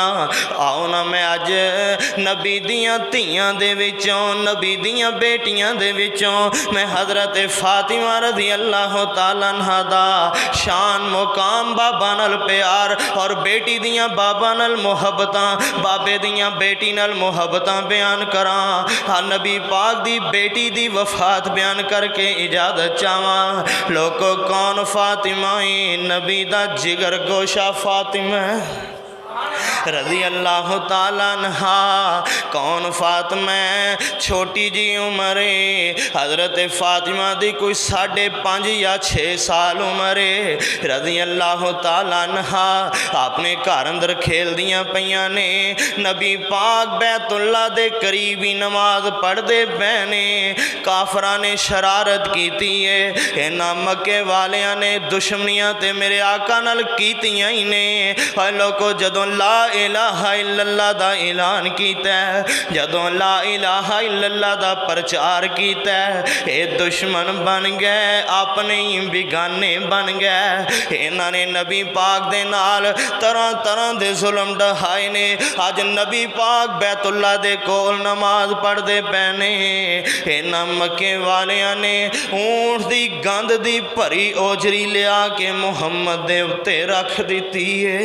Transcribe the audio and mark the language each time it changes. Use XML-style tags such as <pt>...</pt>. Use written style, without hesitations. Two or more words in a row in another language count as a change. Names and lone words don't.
<pa>آؤ نا میں اج نبی دیاں دھیاں دے وچوں، نبی دیاں بیٹیاں دے وچوں میں حضرت فاطمہ</pa> <ar>رضي الله تعالى عنها</ar> <pa>دا شان مقام بابا نال پیار اور بیٹی دیاں بابا نال محبتاں، بابے دیاں بیٹی نال محبتاں بیان کراں. ہاں نبی پاک دی بیٹی دی وفات بیان کر کے اجازت چاواں. لوکو کون فاطمہ ہے؟ نبی دا جگر گوشہ فاطمہ</pa> <ar>رضي الله تعالى عنها.</ar> <pa>کون فاطمہ؟ چھوٹی جی عمر ہے. حضرت فاطمہ دی کوئی 5.5 یا 6 سال عمر ہے.</pa> <ar>رضي الله تعالى عنها</ar> <pa>اپنے گھر اندر کھیل دیاں پئیاں نے. نبی پاک بیت اللہ دے قریب ہی نماز پڑھدے پئے نے. کافراں نے شرارت کی ہے. انہاں مکے والیاں نے دشمنیاں تے میرے آقا نال کیتیاں ہی نے. لوکو جدوں</pa> <ar>لا إله إلا الله</ar> <pa>دا اعلان کیتا ہے، جدوں</pa> <ar>لا إله إلا الله</ar> <pa>دا پرچار کیتا ہے، یہ دشمن بن گئے، اپنے ہی بگانے بن گئے, अपने ही बिगाने बन गए। انہاں نے نبی پاک دے نال طرح طرح دے ظلم ڈھائے نے. اج نبی پاک بیت اللہ دے کول نماز پڑھدے پئے نے، انہاں مکے والیاں نے اونٹ دی گند دی بھری اوجھری لیا کے محمد دے اتے رکھ دتی ہے.</pa>